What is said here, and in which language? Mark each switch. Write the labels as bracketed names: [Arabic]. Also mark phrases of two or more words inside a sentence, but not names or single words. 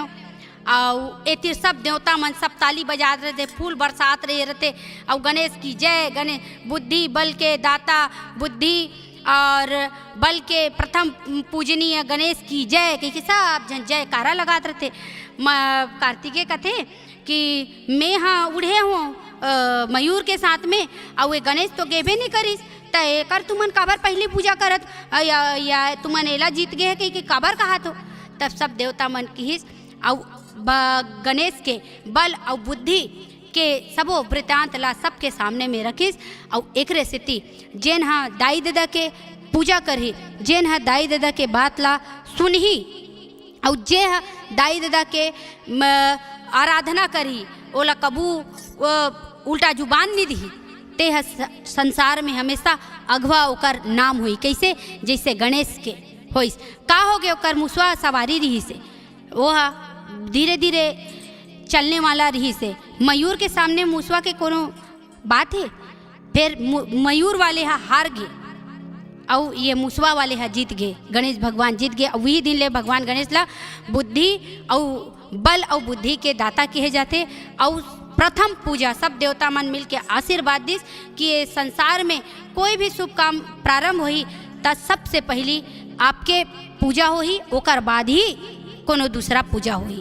[Chhattisgarhi] और एतिर सब देवता मन सब ताली बजा रहे थे, फूल बरसात रहे रहते, और गणेश की जय, गणेश बुद्धि बल के दाता, बुद्धि और बल के प्रथम पूजनीय गणेश की जय, क्योंकि सब जन जयकारा लगाते रहते। कार्तिकेय कहते कि मैं उड़े हूँ मयूर के साथ में, और वे गणेश तो गेबे नहीं करिस, तो एकर तुमन काबर पहली पूजा करत या तुमन एला जीत गए है कि काबर कहा तो। तब सब देवता मन किहिस और गणेश के बल और बुद्धि के सबो वृतांत ला सबके सामने में रखिस और एकरे सेती जेन हा दाई दादा के पूजा करही, जेन हा दाई दादा के बात ला सुनही और जे हा दाई दादा के आराधना करही ओला कबू उल्टा जुबान नहीं दी, ते हा संसार में हमेशा अगवा ओकर नाम हुई। कैसे? जैसे गणेश के होइस का हो गए ओकर मुसवा सवारी रही से, वो हा धीरे धीरे चलने वाला रही से। मयूर के सामने मुसवा के कोनो बात है, फिर मयूर वाले हा हार गए और ये मुसवा वाले हा जीत गए, गणेश भगवान जीत गए। और वही दिन ले भगवान गणेश ला बुद्धि और बल और बुद्धि के दाता कहे जाते। और प्रथम पूजा सब देवता मन मिल के आशीर्वाद दिस कि ये संसार में कोई भी शुभ काम प्रारंभ होई त सबसे पहली आपके पूजा होही, ओकर बाद ही कोनो दूसरा पूजा हुई।